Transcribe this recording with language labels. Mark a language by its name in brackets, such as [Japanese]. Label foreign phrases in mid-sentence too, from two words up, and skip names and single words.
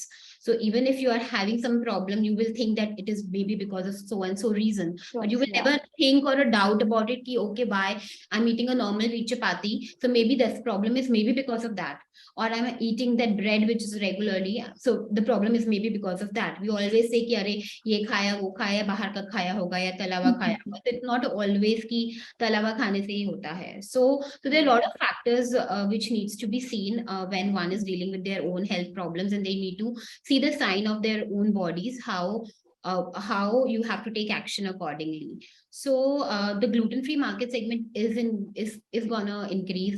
[English] So even if you are having some problem, you will think that it is maybe because of so and so reason, but you Sure. will Yeah. never think or a doubt about it ki, okay, bye, I'm eating a normal wheat chapati, so maybe this problem is maybe because of that. Or I'm eating that bread which is regularly, so the problem is maybe because of that. We always say [Hindi] कि अरे ये खाया वो खाया, बाहर का खाया होगा या तला हुआ खाया, [English] but it's not always [Hindi] कि तला हुआ खाने से ही होता है. [English] So there are a lot of factors which needs to be seen when one is dealing with their own health problems, and they need to see the sign of their own bodies, how how you have to take action accordingly. So the gluten-free market segment is gonna increase.